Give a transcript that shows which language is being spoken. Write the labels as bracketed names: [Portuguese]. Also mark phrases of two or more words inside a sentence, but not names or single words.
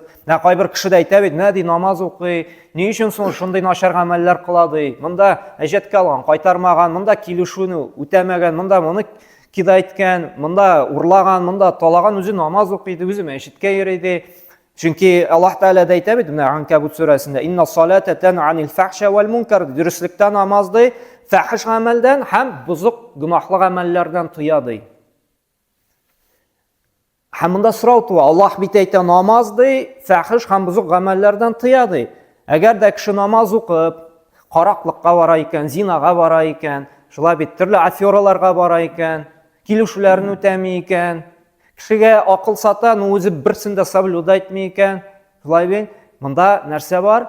[Tatar] Кайбер кеше дә әйтә бит, намаз укый, ни өчен соң шундый начар гамәлләр кыла ди? Монда әҗәткә алган, кайтармаган, монда килешүне үтәмәгән, монда моны кида иткән, монда урлаган, монда талаган, үзе намаз укыйды, үзе мәчеткә йөри. Чөнки Аллаһ Тәала да әйтә бит, менә Анкабут сүрәсендә: [Arabic] "إن الصلاة تنهى عن الفحشاء والمنكر", [Tatar] дөреслектән намаз ди, фахиш гамәлдән һәм бузык гынаһлы гамәлләрдән тыя ди. Һәм монда сорау туа, Аллаһ бит әйтә, намаз ди, фахиш һәм бузык гамәлләрдән тыя ди. Әгәр дә кеше намаз укып, караклыкка бара икән, зинага бара икән, шулай бит төрле афераларга бара икән, килешүләрне үтәми икән, кешегә акыл сата, үзе берсен дә соблюдать итми икән, шулай бит, монда нәрсә бар?